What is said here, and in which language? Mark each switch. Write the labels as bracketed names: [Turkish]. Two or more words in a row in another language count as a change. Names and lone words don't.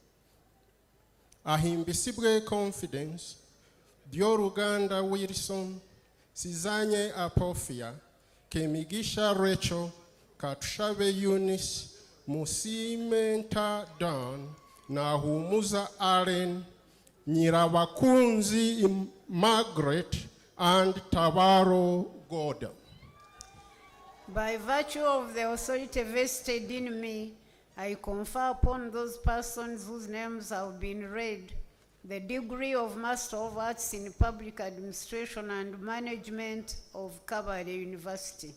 [English] Ahimbisibwe Confidence, Dioruganda Wilson, Sizanye Apofia, Kemigisha Rachel, Katushabe Eunice, Musimenta Dan, Nahumuza Allen, Nyirabakunzi Margaret, and Tabaro Gordon. By virtue of the authority vested in me, I confer upon those persons whose names have been read the degree of Master of Arts in Public Administration and Management of Kabale University.